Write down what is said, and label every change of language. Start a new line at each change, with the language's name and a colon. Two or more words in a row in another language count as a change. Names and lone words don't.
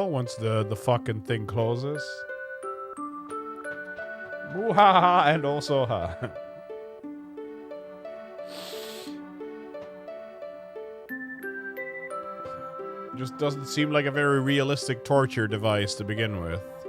English: Once the fucking thing closes. Boo-ha-ha, and also ha. Just doesn't seem like a very realistic torture device to begin with.